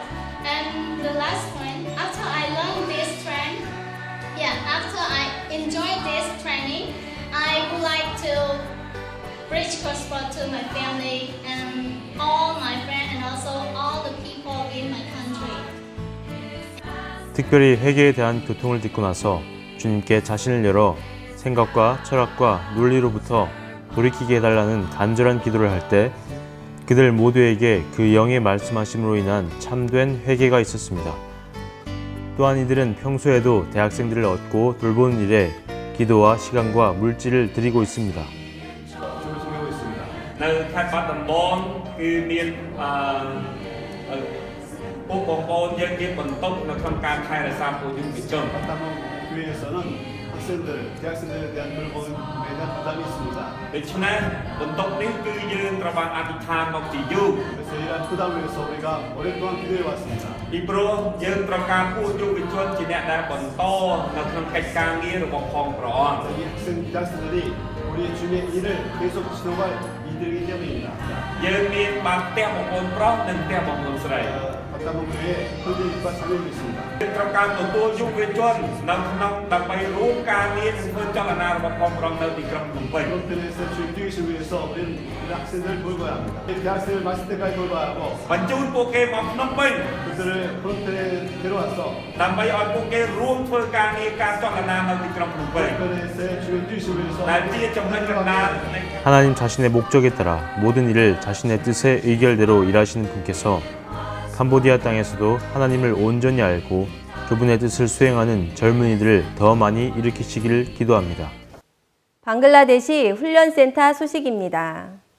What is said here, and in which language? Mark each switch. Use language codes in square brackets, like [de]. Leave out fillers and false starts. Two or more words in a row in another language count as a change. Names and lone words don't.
[en] And the last point, after I learned this after I enjoy this training, I would like to preach gospel to my family and all my friends and also all the people in my country. [ko] 특별히 회개에 대한 교통을 듣고 나서 주님께 자신을 열어 생각과 철학과 논리로부터 돌이키게 해달라는 간절한 기도를 할 때 그들 모두에게 그 영의 말씀하심으로 인한 참된 회개가 있었습니다. 또한 이들은 평소에도 대학생들을 얻고 돌보는 일에 기도와 시간과 물질을 드리고 있습니다. [km] នៅខេត្តបាត់ដំបងគឺមានពួកបងប្អូនយើងមានបន្ទុកនៅក្នុងការថែរក្សាពួកយុវជន [ko] 교회에서는 학생들, 대학생들에 대한 돌봄에 대한 부담이 있습니다. [km] ដូច្នេះបន្ទុកនេះគឺយើងត្រូវបានអធិដ្ឋានមកពីយូរ [ko] 그래서 이러한 부담을 위해서 우리가 오랫동안 기도해 왔습니다. [km] ពីព្រោះយើងត្រូវការពួកយុវជនជាអ្នកដែលបន្តនៅក្នុងកិច្ចការងាររបស់ផងព្រះអង្គ [ko] 이 대학생들이 우리 주님의 일을 계속 지도할 이들이기 때문입니다. [km] យើងមានបានផ្ទះបងប្អូនប្រុសនិងផ្ទះបងប្អូនស្រី [ko] 박담봉교회 형제들과 자매도 있습니다. [km] យើងត្រូវការទទួលយុវជននៅក្នុងដើម្បីរួមការងារនិងធ្វើចលនារបស់ផងព្រះអង្គនៅទីក្រុងភ្នំពេញ [ko] 그런 면에서 주님 뛰기를 위해서 우리는 학생들을 돌봐야 합니다. 대학생을 마칠 때까지 돌봐야 하고 [km] បញ្ជូនពួកគេមកភ្នំពេញ [ko] 그들을 프론트에 데려와서 [km] ដើម្បីឲ្យពួកគេរួមធ្វើការងារការចលនានៅទីក្រុងភ្នំពេញ [ko] 그런면에서 주님 뛰기를 위해서 [km] ដែលជាចំណុចកណ្ដាល [ko] 하나님 자신의 목적에 따라 모든 일을 자신의 뜻의 의결대로 일하시는 분께서 캄보디아 땅에서도 하나님을 온전히 알고 그분의 뜻을 수행하는 젊은이들을 더 많이 일으키시기를 기도합니다. 방글라데시 훈련센터 소식입니다.